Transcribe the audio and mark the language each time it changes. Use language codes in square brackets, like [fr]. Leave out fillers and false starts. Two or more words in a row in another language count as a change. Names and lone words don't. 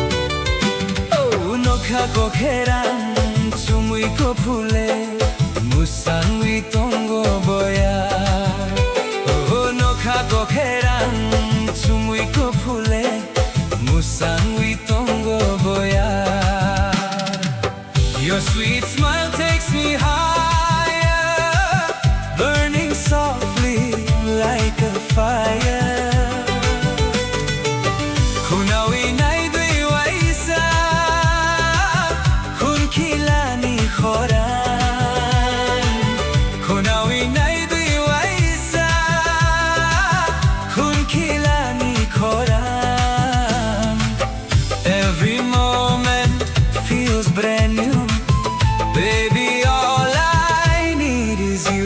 [en] Kokborok and English. [trp] musang witongo boya oh no kako kerang sumui ko phule musang witongo boya. [en] Your sweet smile takes me higher, burning softly like a fire. [trp] Kunawi nai dui waisa, kun kilani khoran. Kunawi nai dui waisa, kun kilani khoran. [en] Every moment feels brand new. Baby, all I need is you.